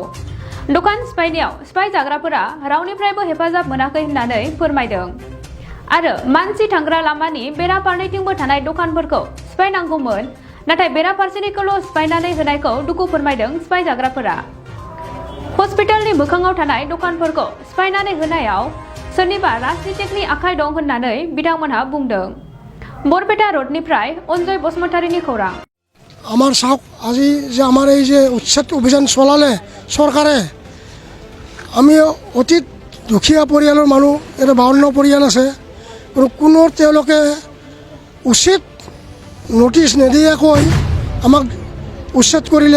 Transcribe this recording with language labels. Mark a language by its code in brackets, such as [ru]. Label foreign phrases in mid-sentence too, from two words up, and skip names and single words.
[brx] दखान सिफायनायाव सिफाय जाग्राफोरा रावनिफ्रायबो हेफाजाब मोनाखै होननानै फोरमायदों आरो मानसि थांग्रा लामानि बेरा फारनैथिंबो थानाय दखानफोरखौ सिफायनांगौमोन, नाथाय बेरा फारसेनिखौल' सिफायनानै होनायखौ दुखु फोरमायदों सिफाय जाग्राफोरा। हस्पिटालनि मोखाङाव थानाय दखानफोरखौ सिफायनानै होनायाव सोरनिबा राजनितिकनि आखाइ दं होननानै बिथांमोनहा बुंदों। बरपेटा रोडनिफ्राय अनजय बसुमतारीनि खौरां। [as] আমার চাওক আজি যে আমার এই যে উচ্ছেদ অভিযান চলালে চৰকাৰে, আমি অতি দুখীয়া পৰিয়ালৰ মানুহ, এটা 52 পৰিয়াল আছে, কোনো তেওঁলোকে উচিত নটিচ নিদিয়াকৈ আমাক উচ্ছেদ কৰিলে।